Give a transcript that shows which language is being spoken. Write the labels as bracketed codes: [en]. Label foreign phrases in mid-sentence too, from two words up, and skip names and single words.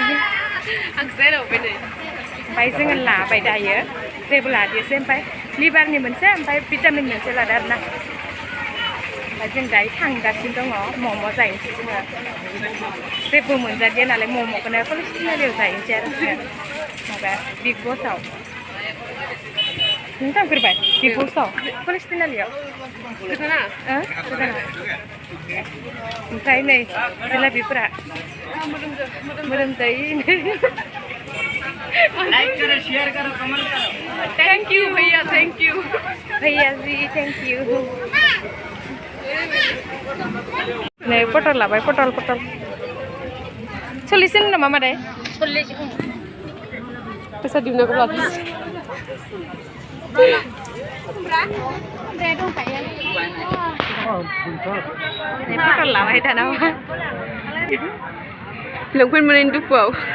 [brx] आं जायरावबाय नै ओमफ्राय जोङो लाबाय दायो जेबो लादियासै ओमफ्राय लिभारनि मोनसे ओमफ्राय भिटामिन मोनसे लादो आरोना ओमफ्राय जों दायो थांगासिनो दङ मम' जाहैनोसै जोङो जेबो मोनजादिया नालाय मम'खौनो कलेजटिनारियाव जाहैनोसै आरो जोङो माबा बिग बसआव नों थांफेरबाय बिग बसआव कलेजटिनारियाव गोदाना ओमफ्राय नै जिलाबिफोरा मोदोमजायो [hi] लाइक करो शेयर करो कमेंट करो [en] thank you [hi] भैया [en] thank you [hi] भैया जी [en] thank you [brx] नै पटल लाबाय पटल सल्लिसजोन नामा मादै फैसा दिहुननायखौ लादों पटल लाबाय दाना लंपेन्ट मोनैनि दुखुआव